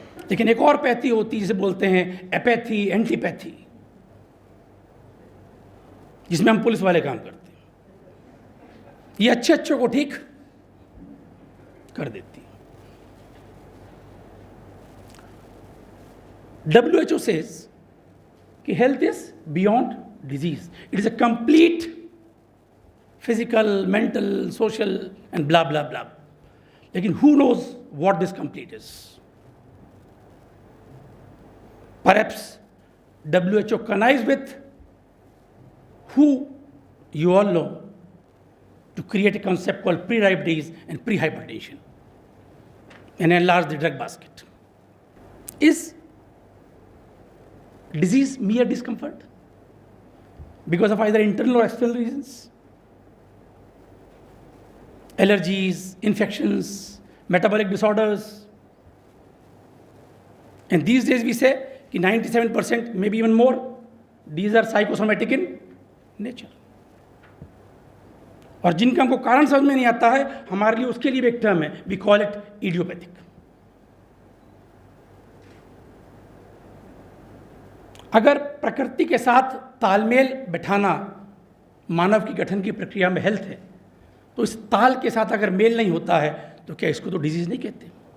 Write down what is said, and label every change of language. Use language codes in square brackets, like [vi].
[hi] लेकिन एक और पैथी होती है जिसे बोलते हैं एपैथी, एंटीपैथी, जिसमें हम पुलिस वाले काम करते हैं। ये अच्छे को ठीक कर देती है। [en] WHO says कि health is beyond disease. It is a complete physical, mental, social and blah blah blah. लेकिन who knows what this complete is? Perhaps WHO connived with who you all know to create a concept called pre-diabetes and pre-hypertension and enlarge the drug basket. Is disease, mere discomfort, because of either internal or external reasons. Allergies, infections, metabolic disorders. And these days we say कि 97%, maybe even more, these are psychosomatic in nature. [hi] और जिनका हमको कारण समझ में नहीं आता है, हमारे लिए उसके लिए भी एक टर्म है, [en] We call it idiopathic. [hi] अगर प्रकृति के साथ तालमेल बैठाना मानव की गठन की प्रक्रिया में हेल्थ है, तो इस ताल के साथ अगर मेल नहीं होता है तो क्या इसको तो डिजीज नहीं कहते.